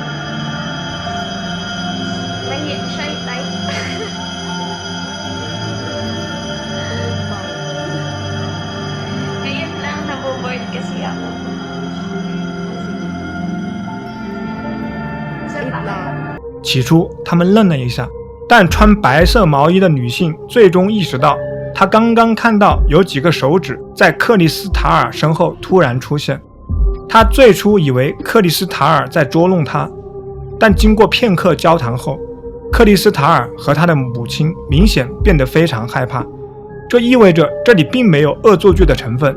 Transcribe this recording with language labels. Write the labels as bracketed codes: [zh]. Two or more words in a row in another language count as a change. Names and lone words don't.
[en] Shy type. [tl] Ngayon lang, naboboard kasi ako. Wait lang. [zh] 起初他们愣了一下，但穿白色毛衣的女性最终意识到，她刚刚看到有几个手指在克里斯塔尔身后突然出现。她最初以为克里斯塔尔在捉弄她，但经过片刻交谈后，克里斯塔尔和她的母亲明显变得非常害怕，这意味着这里并没有恶作剧的成分。